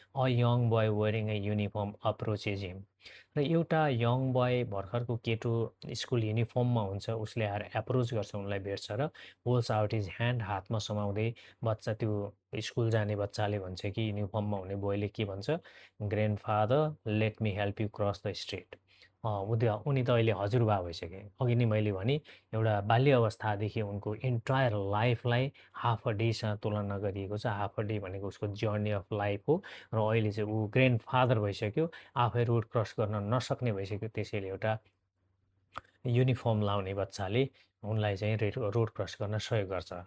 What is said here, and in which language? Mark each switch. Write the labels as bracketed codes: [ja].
[en] a young boy wearing a uniform approaches him, [ne] र एउटा young boy, भर्खरको केटो, स्कुल युनिफर्ममा हुन्छ, उसले आएर एप्रोच गर्छ, उनलाई भेट्छ र [en] holds out his hand, [ne] हातमा समाउँदै बच्चा, त्यो स्कुल जाने बच्चाले भन्छ कि युनिफर्ममा हुने बोयले के भन्छ, [en] Grandfather let me help you cross the street. [ne] उनी त अहिले हजुरबा भइसके। अघि नै मैले भने एउटा बाल्य अवस्थादेखि उनको इन्टायर लाइफलाई हाफ अ डेसँग तुलना गरिएको छ। हाफ अ डे भनेको उसको जर्नी अफ लाइफ हो र अहिले चाहिँ ऊ ग्रान्डफादर भइसक्यो, आफै रोड क्रस गर्न नसक्ने भइसक्यो। त्यसैले एउटा युनिफर्म लाउने बच्चाले उनलाई चाहिँ रोड क्रस गर्न सहयोग गर्छ।